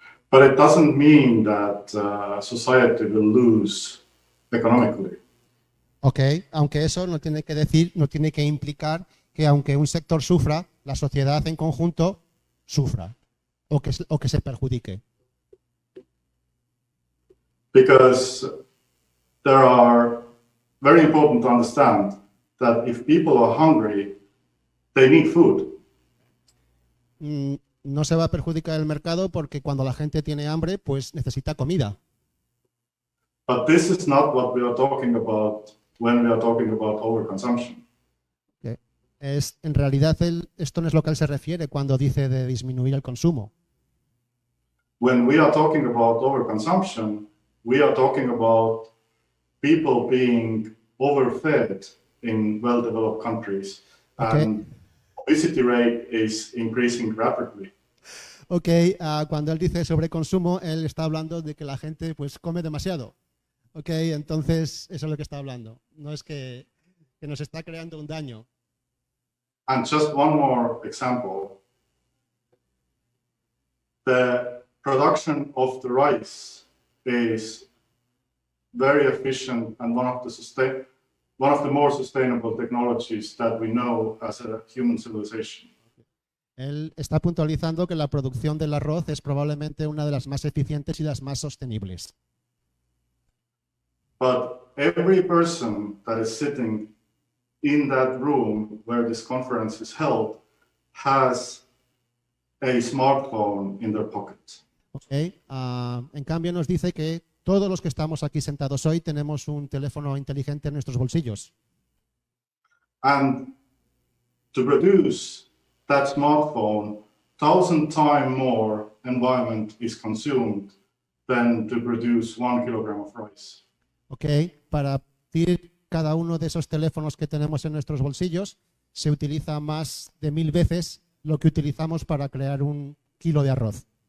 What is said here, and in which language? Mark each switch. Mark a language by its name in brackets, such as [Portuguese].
[English] But it doesn't mean that society will lose economically. [Spanish] Ok, aunque eso no tiene que decir, no tiene que implicar que aunque un sector sufra, la sociedad en conjunto sufra o que se perjudique. [English] Because there are very important to understand that if people are hungry, they need food. [Spanish] No se va a perjudicar el mercado porque cuando la gente tiene hambre, pues necesita comida. [English] But this is not what we are talking about when we are talking about overconsumption. Okay. [Spanish] En realidad, esto no es lo que él se refiere cuando dice de disminuir el consumo. [English] When we are talking about overconsumption, we are talking about people being overfed in well-developed countries, Okay. and obesity rate is increasing rapidly. [Spanish] Ok, cuando él dice sobreconsumo, él está hablando de que la gente pues come demasiado. Ok, entonces eso es lo que está hablando. No es que nos está creando un daño. [English] And just one more example. The production of the rice is very efficient and one of the more sustainable technologies that we know as a human civilization. [Spanish] Él está puntualizando que la producción del arroz es probablemente una de las más eficientes y las más sostenibles. [English] But every person that is sitting in that room where this conference is held has a smartphone in their pocket. Okay. [Spanish] En cambio nos dice que todos los que estamos aquí sentados hoy tenemos un teléfono inteligente en nuestros bolsillos. [English] And to produce that smartphone, 1,000 times more environment is consumed than to produce 1 kilogram of rice. Okay. [Spanish] Para producir cada uno de esos teléfonos que tenemos en nuestros bolsillos se utiliza más de 1000 veces lo que utilizamos para crear 1 kilo de arroz.